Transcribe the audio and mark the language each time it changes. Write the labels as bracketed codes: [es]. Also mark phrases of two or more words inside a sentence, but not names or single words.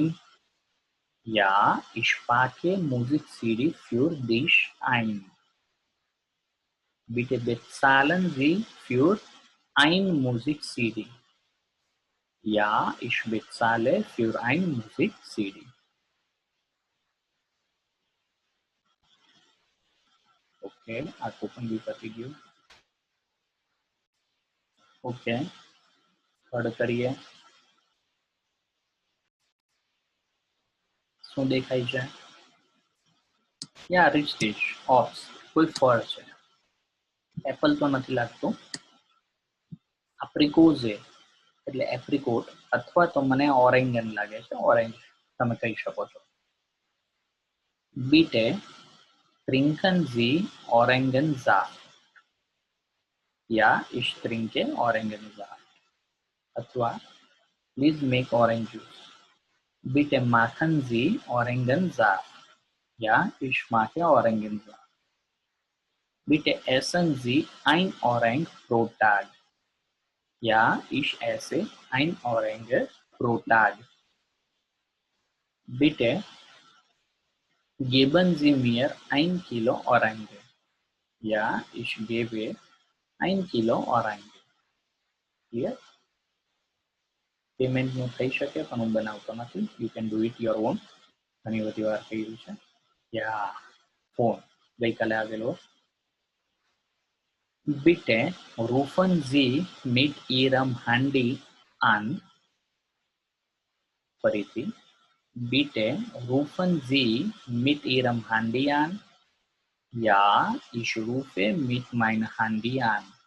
[de] Ja, ich packe Musik-CD für dich ein. Bitte bezahlen Sie für ein Musik-CD. Ja, ich bezahle für ein Musik-CD. [gu] ઓકે, આ કોપન બી પતી ગયું. ઓકે, થર્ડ કરીએ. શું દેખાય છે? યા રીચ ડિશ, ઓપ્સ, કોઈ ફળ છે. એપલ તો નથી લાગતું. એપ્રિકોઝે એટલે એપ્રિકોટ, અથવા તો મને ઓરેન્જન લાગે છે, ઓરેન્જ તમે કહી શકો છો. [de] Bitte trinken Sie Orangensaft. Ja, ich trinke Orangensaft. [en] અથવા please make orange juice. [de] Bitte machen Sie Orangensaft. Ja, ich mag Orangensaft. Bitte essen Sie ein Orange pro Tag. Ja, ich esse ein Orange pro Tag. Bitte geben Sie mir 1 Kilo Orange. Ja, ich gebe 1 Kilo Orange. [gu] Clear? પેમેન્ટનું થઈ શકે પણ હું બનાવતો નથી. [en] you can do it your own. [gu] ઘણી બધી વાર કહ્યું છે. યા ફોન ગઈકાલે આવેલો. [de] Bitte rufen Sie mit Ihrem Handy an. ફરીથી Bitte rufen Sie mit Ihrem Handy an. Ja, ich rufe mit meinem Handy an.